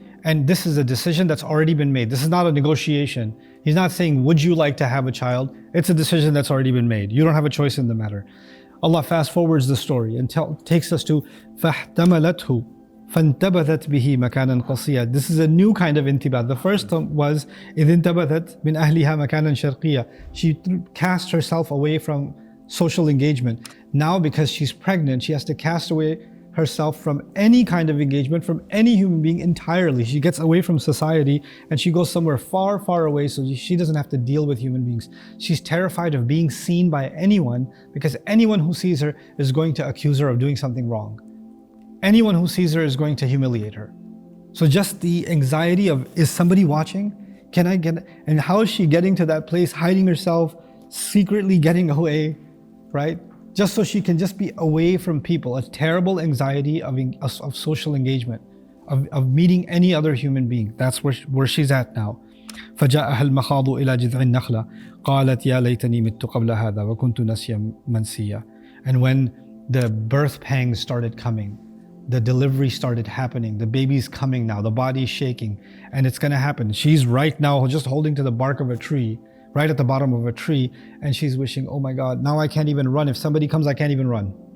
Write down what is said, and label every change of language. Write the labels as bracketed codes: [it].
[en] And this is a decision that's already been made. This is not a negotiation. He's not saying, would you like to have a child? It's a decision that's already been made. You don't have a choice in the matter. Allah fast forwards the story and takes us to [ar] فَاحْتَمَلَتْهُ فَانْتَبَذَتْ بِهِ مَكَانًا قَصِيًّا. [en] This is a new kind of intibath. The first was [ar] إِذْ انْتَبَذَتْ مِنْ أَهْلِهَا مَكَانًا شَرْقِيًّا. [en] She cast herself away from social engagement. Now, because she's pregnant, she has to cast away herself from any kind of engagement, from any human being entirely. She gets away from society and she goes somewhere far, far away so she doesn't have to deal with human beings. She's terrified of being seen by anyone, because anyone who sees her is going to accuse her of doing something wrong. Anyone who sees her is going to humiliate her. So just the anxiety of, is somebody watching? Can I get, and how is she getting to that place, hiding herself, secretly getting away, right? Just so she can just be away from people. A terrible anxiety of social engagement, of meeting any other human being. That's where she's at now. [ar] فجاءها المخاض إلى جذع النخلة قالت يا ليتني مت قبل هذا وكنت نسيا منسيا. [en] And when the birth pangs started coming, the delivery started happening, the baby's coming now, the body's shaking, and it's gonna happen. She's right now just holding to the bark of a tree, right at the bottom of a tree, and she's wishing, oh my God, now I can't even run. If somebody comes, I can't even run.